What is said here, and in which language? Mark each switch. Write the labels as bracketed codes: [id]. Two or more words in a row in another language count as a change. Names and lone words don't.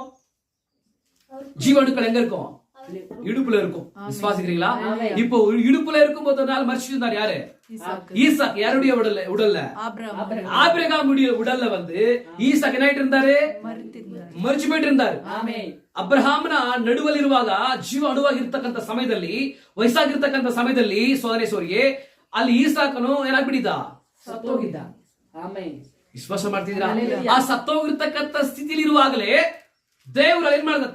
[ta] ஜீவனுக்கள் எங்க இருக்கும்? இடுப்புல இருக்கும். விசுவாசிக்கிறீங்களா? இப்போ இடுப்புல இருக்கும் போது மரிச்சு இருந்தார் யாரு? ஈசாக். யாருடைய உடல்ல? ஆபிரகாமுடைய உடல்ல வந்து ஈசாக் என்ன ஆயிட்டு இருந்தாரு? ಮರಿಚಿ போயிட்டு இருந்தாரு. [kn] ಅಬ್ರಹಾಮನ ನಡುವಲ್ಲಿರುವಾಗ ಜೀವ ಅಣುವಾಗಿರ್ತಕ್ಕಂಥ ಸಮಯದಲ್ಲಿ ವಯಸ್ಸಾಗಿರ್ತಕ್ಕಂಥ ಸಮಯದಲ್ಲಿ ಸೋದರೇಶ್ವರಿಗೆ ಅಲ್ಲಿ ಈಸಾಕನು ಏನಾಗ್ಬಿಟ್ಟಿದ್ದ? ಸತ್ತೋಗಿದ್ದ. ವಿಶ್ವಾಸ ಮಾಡ್ತಿದ್ದೀರಾ? ಆ ಸತ್ತೋಗಿರ್ತಕ್ಕಂಥ ಸ್ಥಿತಿಲಿರುವಾಗಲೇ ದೇವರು ಏನ್ ಮಾಡಿದ?